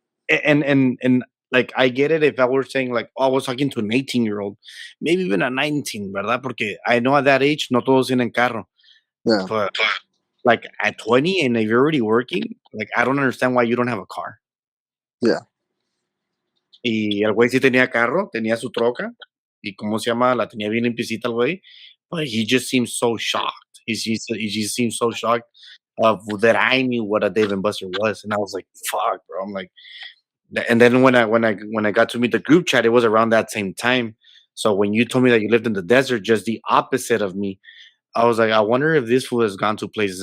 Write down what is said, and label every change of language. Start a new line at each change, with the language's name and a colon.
English: And like I get it if I were saying like, oh, I was talking to an 18-year-old, maybe even a 19, ¿verdad?
Spanish: Porque
English: I know at that age,
Spanish: no todos tienen carro.
English: Yeah. But like at 20 and if you're already working, like I don't understand why you don't have a car. Yeah.
Spanish: Y el güey sí tenía carro, tenía su troca. Y cómo se llama, la tenía bien limpiecita el güey.
English: But he just seems so shocked. He just seems so shocked of that I knew what a Dave and Buster was. And I was like, fuck, bro. I'm like, and then when I got to meet the group chat, it was around that same time. So when you told me that you lived in the desert, just the opposite of me, I was like, I wonder if this fool has gone to places.